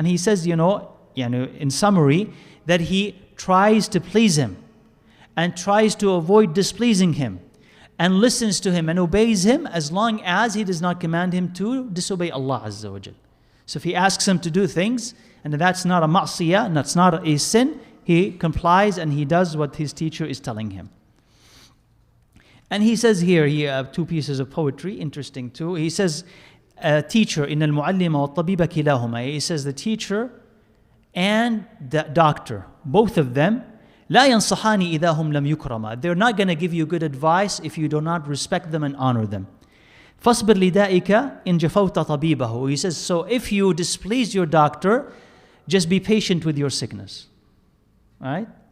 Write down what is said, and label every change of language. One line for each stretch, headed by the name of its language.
English: And he says, in summary, that he tries to please him and tries to avoid displeasing him and listens to him and obeys him as long as he does not command him to disobey Allah Azza wa Jal. So if he asks him to do things and that's not a ma'siyah, that's not a sin, he complies and he does what his teacher is telling him. And he says here, he have two pieces of poetry, interesting too. He says, teacher,
Arabic: إِنَّ الْمُعَلِّمَ وَالطَّبِيبَ كِلَاهُمَا.
English: He says the teacher and the doctor, both of them,
Arabic: لا ينصحان إذا هم لم يكرما.
English: They're not going to give you good advice if you do not respect them and honor them.
Arabic: فَاصْبِرْ لِدَائِكَ إِنْ جَفَوْتَ طَبِيبَهُ.
English: He says, so if you displease your doctor, just be patient with your sickness. Right?